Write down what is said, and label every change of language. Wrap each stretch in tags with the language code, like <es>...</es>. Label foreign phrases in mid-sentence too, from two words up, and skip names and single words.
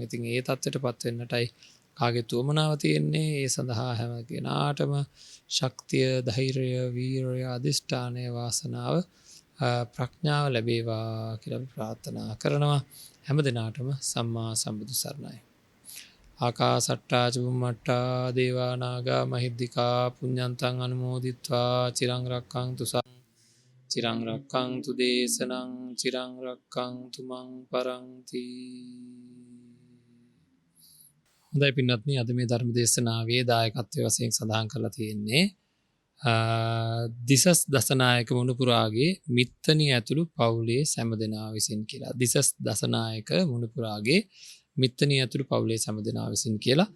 <si>ඉතින් ඒ තත්ත්වයටපත් වෙන්නටයි කාගේ තුමනාව තියෙන්නේ. ඒ සඳහා හැම කෙනාටම ශක්තිය, ධෛර්යය, වීරය, අධිෂ්ඨානය, වාසනාව, ප්‍රඥාව ලැබේවා කියලා අපි ප්‍රාර්ථනා කරනවා. හැම දිනාටම සම්මා සම්බුදු සරණයි.</si> <pi>ආකාසට්ටා චුම්මට්ටා දේවා නාග මහිද්దికා පුඤ්ඤන්තං අනුමෝදිත්වා චිරං රක්ඛන්තු දේශනං චිරං රක්ඛන්තු මං පරන්ති.</pi> <si>හොඳයි පින්වත්නි, අද මේ ධර්ම දේශනාවේ දායකත්වයේ වශයෙන් සඳහන් කරලා තියෙන්නේ දිසස් දසනායක මුණුපුරාගේ මිත්තණිය ඇතුළු පවුලේ සෑම විසින් කියලා. දිසස් දසනායක මුණුපුරාගේ මිත්තණිය ඇතුළු පවුලේ සෑම විසින් කියලා.</si>